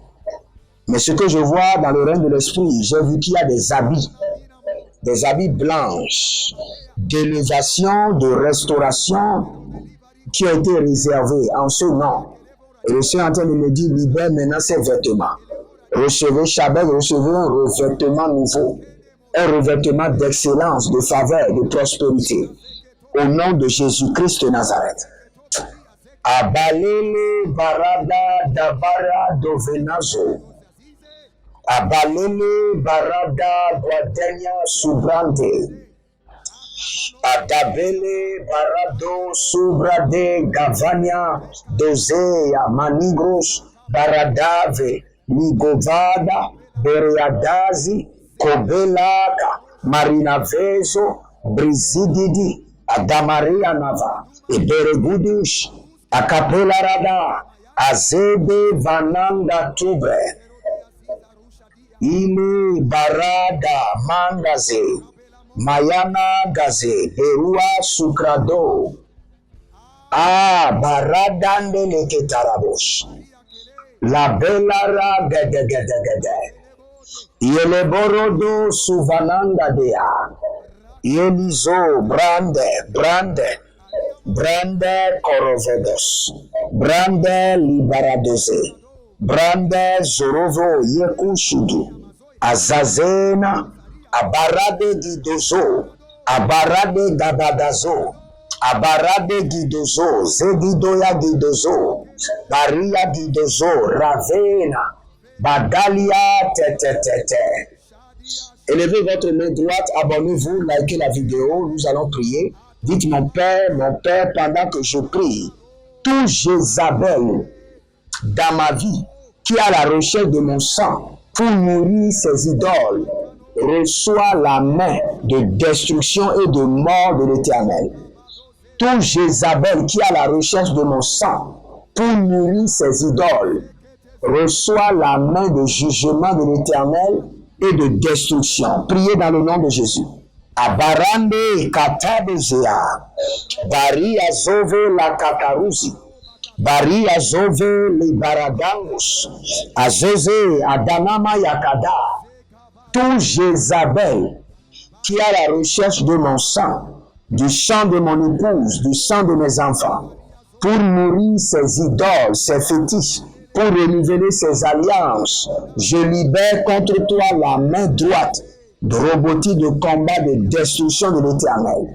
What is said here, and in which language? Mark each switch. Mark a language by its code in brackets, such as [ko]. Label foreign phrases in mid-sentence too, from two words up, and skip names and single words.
[fr] Mais ce que je vois dans le règne de l'esprit, j'ai vu qu'il y a des habits blanches, d'élévation, de restauration, qui ont été réservés en ce nom. Et le Seigneur est en train de me dire, libère maintenant ces vêtements. Recevez Chabel, recevez un revêtement nouveau, un revêtement d'excellence, de faveur, de prospérité. Au nom de Jésus-Christ de Nazareth. Abalele barada dabara dovenazo. Abalele barada guadenia subrande. Adabele barado subrade gavania dozea manigros baradave nigovada bereadazi kobelaka marinavezo brizididi adamaria nava iberegudish akapela rada azebe vananda tubre ile barada mangaze mayana gaze berua sukrado baradande leketarabosh la belara gede yele borodo suvananda dea yelizo brande korovedos brande libaradoze brande zorovo yekushudu azazena Abarade Gidozo, Abarade Gabadazo, Abarade Gidozo, Zegidoya Gidozo, Baria Gidozo, Ravena, Badalia Tete. Élevez votre main droite, abonnez-vous, likez la vidéo, nous allons prier. Dites mon Père, pendant que je prie, tout Jézabel dans ma vie qui est à la recherche de mon sang pour nourrir ses idoles, reçoit la main de destruction et de mort de l'Éternel. Tout Jézabel qui est à la recherche de mon sang pour nourrir ses idoles, reçoit la main de jugement de l'Éternel et de destruction. Priez dans le nom de Jésus. Abarande katabezea, bari azove la kakaruzi, bari azove le baradangus, azeze adanama yakada. Tout Jézabel qui est à la recherche de mon sang, du sang de mon épouse, du sang de mes enfants, pour nourrir ses idoles, ses fétiches, pour renouveler ses alliances, je libère contre toi la main droite de robotique de combat de destruction de l'Éternel.